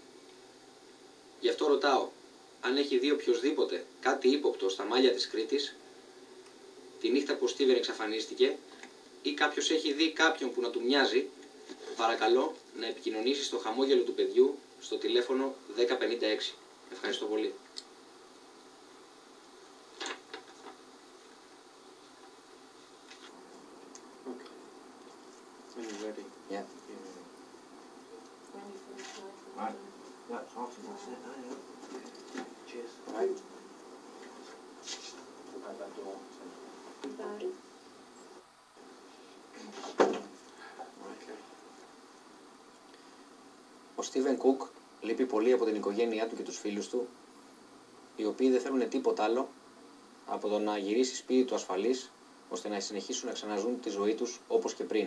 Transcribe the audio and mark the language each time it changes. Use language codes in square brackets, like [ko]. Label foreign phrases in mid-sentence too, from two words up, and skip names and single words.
[el] Γι' αυτό ρωτάω, αν έχει δει οποιοσδήποτε κάτι ύποπτο στα μάλια της Κρήτης, τη νύχτα που ο Στίβεν εξαφανίστηκε, ή κάποιος έχει δει κάποιον που να του μοιάζει, παρακαλώ να επικοινωνήσει στο χαμόγελο του παιδιού στο τηλέφωνο 1056. Ευχαριστώ πολύ. [en] Are you ready? Yeah. Right. That's awesome. That's it. Cheers. Right. Out that door. Okay. [el] Ο Στίβεν Κουκ λείπει πολύ από την οικογένειά του και τους φίλους του, οι οποίοι δεν θέλουν τίποτα άλλο από το να γυρίσει σπίτι του ασφαλής, ώστε να συνεχίσουν να ξαναζούν τη ζωή τους όπως και πριν.